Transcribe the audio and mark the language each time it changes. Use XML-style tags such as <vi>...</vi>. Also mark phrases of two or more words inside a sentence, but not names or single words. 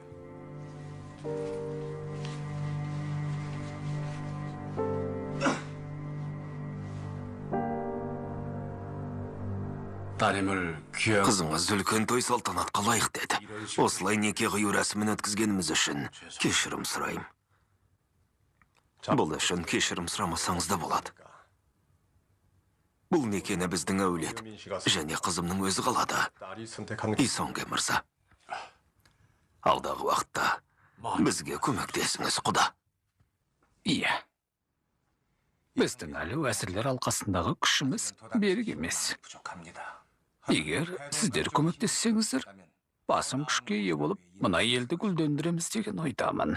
<kk>Қызыңыз үлкен той салтанатқа лайық деді. Осылай неке қию рәсімін өткізгеніміз үшін кешірім сұрайым. Бұл үшін кешірім сұрамасаңыз да болады. Бұл некені біздің әулет, және қызымның өзі қалады.</kk> <ko>딸이 선택한 길.</ko> <kk>Исонге мырза. Алдағы уақытта бізге көмектесіңіз, құда. Иә. Біздің әлі әсірлер алқасындағы күшіміз берік емес. Егер сіздер көмектессеңіздер, басым күшке ие болып, мына елді гүлдендіреміз деген ойдамын.</kk>